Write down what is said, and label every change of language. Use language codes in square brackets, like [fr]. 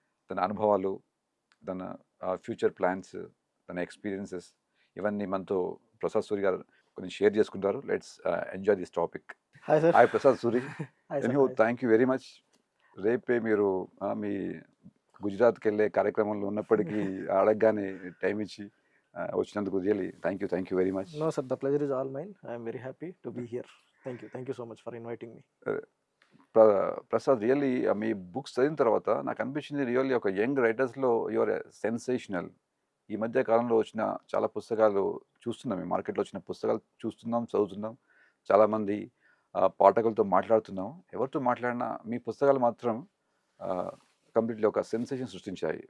[te] తన అనుభవాలు, తన ఫ్యూచర్ ప్లాన్స్, తన ఎక్స్పీరియన్సెస్ ఇవన్నీ మనతో ప్రసాద్ సూరి గారు కొన్ని షేర్ చేసుకుంటారు. [en] Let's enjoy this topic. Hi sir. Hi Prasad Suri. Hi sir. Thank you very much. [te] రేపే మీరు మీ గుజరాత్కి వెళ్ళే కార్యక్రమంలో ఉన్నప్పటికీ అడగగానే టైం ఇచ్చి వచ్చినందుకు [en] Really thank you very much. No sir, the pleasure is all mine. I am very happy to be here. Thank you so much for inviting me. [te] Prasad, really మీ books చదివిన తర్వాత నాకు అనిపించింది, రియల్లీ ఒక young రైటర్స్లో [en] Your sensational. [te] ఈ మధ్య కాలంలో వచ్చిన చాలా పుస్తకాలు చూస్తున్నాం, ఈ మార్కెట్లో వచ్చిన పుస్తకాలు చూస్తున్నాం, చదువుతున్నాం, చాలామంది పాఠకులతో మాట్లాడుతున్నాం. ఎవరితో మాట్లాడినా మీ పుస్తకాలు మాత్రం కంప్లీట్లీ ఒక సెన్సేషన్ సృష్టించాయి.